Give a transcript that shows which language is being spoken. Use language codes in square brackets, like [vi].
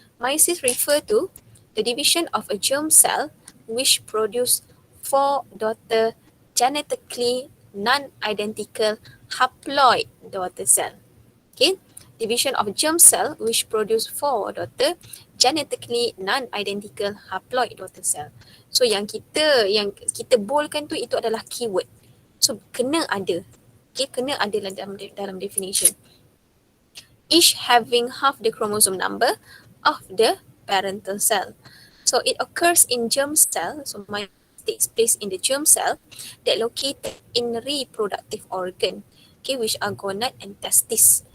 [en] Meiosis refer to the division of a germ cell which produce 4 daughter genetically non-identical haploid daughter cell. Okay, division of germ cell which produce 4 daughter genetically non-identical haploid daughter cell. [ms] So yang kita boldkan tu itu adalah keyword. So kena ada. Okay, kena ada dalam definition. [en] Each having half the chromosome number of the parental cell. So it occurs in germ cell. So meiosis takes place in the germ cell that located in reproductive organ, okay, which are gonad and testis.